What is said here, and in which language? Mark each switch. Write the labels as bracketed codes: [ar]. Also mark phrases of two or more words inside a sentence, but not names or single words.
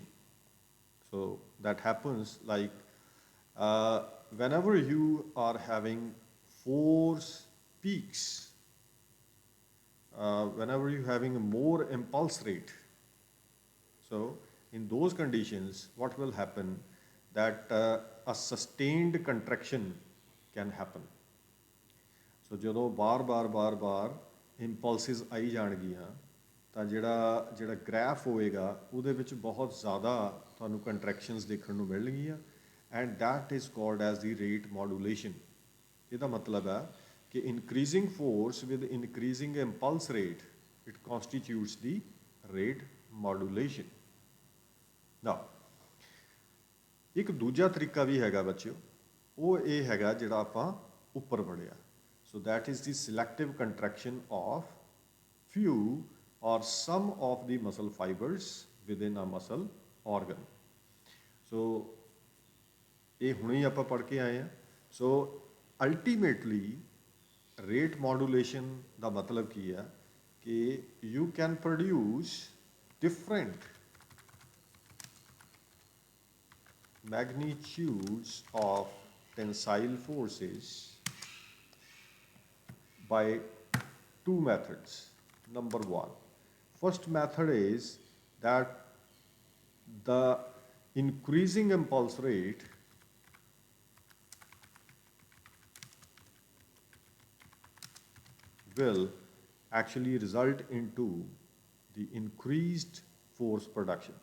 [en] So that happens like whenever you are having force peaks, whenever you're having a more impulse rate. So in those conditions, what will happen that a sustained contraction can happen. [pa] So ਜਦੋਂ ਬਾਰ-ਬਾਰ ਇੰਪਲਸਿਸ ਆਈ ਜਾਣਗੀਆਂ ਤਾਂ ਜਿਹੜਾ ਗ੍ਰਾਫ ਹੋਏਗਾ ਉਹਦੇ ਵਿੱਚ ਬਹੁਤ ਜ਼ਿਆਦਾ ਤੁਹਾਨੂੰ ਕੰਟਰੈਕਸ਼ਨਸ ਦੇਖਣ ਨੂੰ ਮਿਲਣਗੀਆਂ, [en] and that is called as the rate modulation. [pa] ਇਹਦਾ ਮਤਲਬ ਹੈ ਕਿ [en] increasing force with increasing impulse rate it constitutes the rate modulation. [pa] ਨਾ ਇੱਕ ਦੂਜਾ ਤਰੀਕਾ ਵੀ ਹੈਗਾ ਬੱਚਿਓ, ਉਹ ਇਹ ਹੈਗਾ ਜਿਹੜਾ ਆਪਾਂ ਉੱਪਰ ਪੜ੍ਹਿਆ। [en] So that is the selective contraction of few or some of the muscle fibers within a muscle organ. [pa] So ਇਹ ਹੁਣੇ ਹੀ ਆਪਾਂ ਪੜ੍ਹ ਕੇ ਆਏ ਹਾਂ। [en] So ultimately rate modulation [pa] ਦਾ ਮਤਲਬ ਕੀ ਹੈ ਕਿ [en] you can produce different magnitudes of tensile forces by two methods. Number one, first method is that the increasing impulse rate will actually result into the increased force production.